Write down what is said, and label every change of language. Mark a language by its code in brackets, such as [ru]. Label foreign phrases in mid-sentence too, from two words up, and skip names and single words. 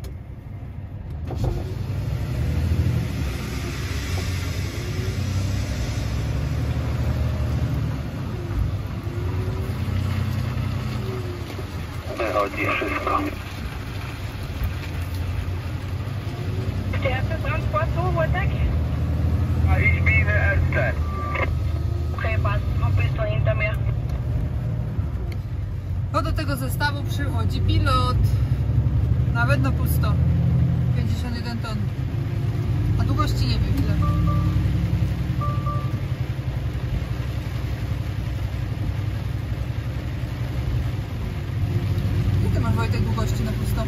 [pl] Wychodzi wszystko. [de] Sterkste transport Wojtek? A ich bin erste. Okay, passt. Du bist schon hinter mir. [pl] Bo do tego zestawu przychodzi pilot. Nawet na pusto. 51 ton. A długości nie wiem ile. Ile ty masz, Wojtek, długości na pusto?